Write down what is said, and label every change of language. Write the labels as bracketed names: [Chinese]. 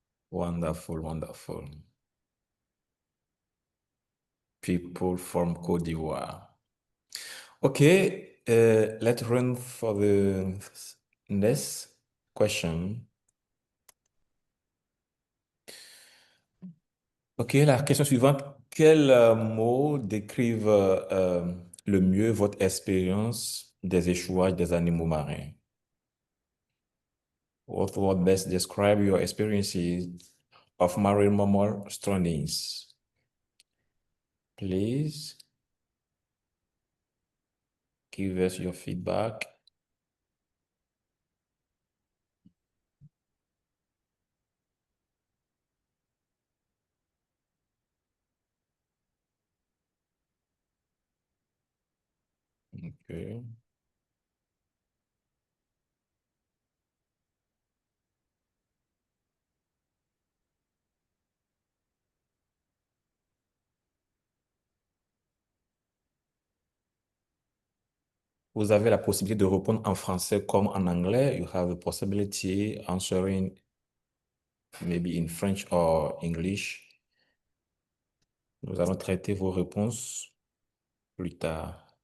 [English] Wonderful, wonderful. People from Côte d'Ivoire. Okay, let's run for the next question. [French] Ok, la question suivante. Quels mots décrivent le mieux votre expérience des échouages des animaux marins? [English] What would best describe your experiences of marine mammal strandings? Please give us your feedback. Okay. [French] Vous avez la possibilité de répondre en français comme en anglais. [English] You have the possibility answering maybe in French or English. [French] Nous allons traiter vos réponses plus tard.